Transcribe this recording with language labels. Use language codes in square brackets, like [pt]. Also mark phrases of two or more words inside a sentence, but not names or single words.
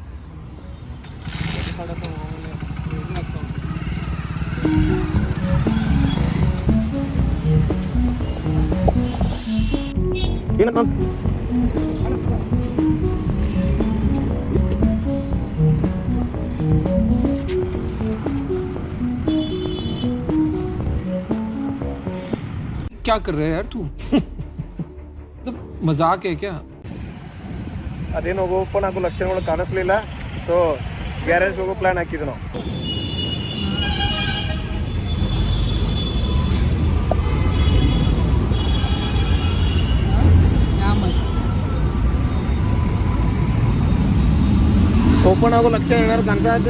[hi] ಏನ क्या कर रहे हैं यार तू? मतलब मजाक है क्या? [kn] ಅದೇನು ಓಪನ್ ಆಗೋ ಲಕ್ಷಣಗಳು ಕಾಣಿಸ್ಲಿಲ್ಲ, ಸೊ ಗ್ಯಾರೇಜ್ ಹೋಗೋ ಪ್ಲಾನ್ ಹಾಕಿದ್ವಿ ನಾವು. ಓಪನ್ ಆಗೋ ಲಕ್ಷಣ ಏನಾದ್ರು ಕಾಣಿಸ್ತಾ?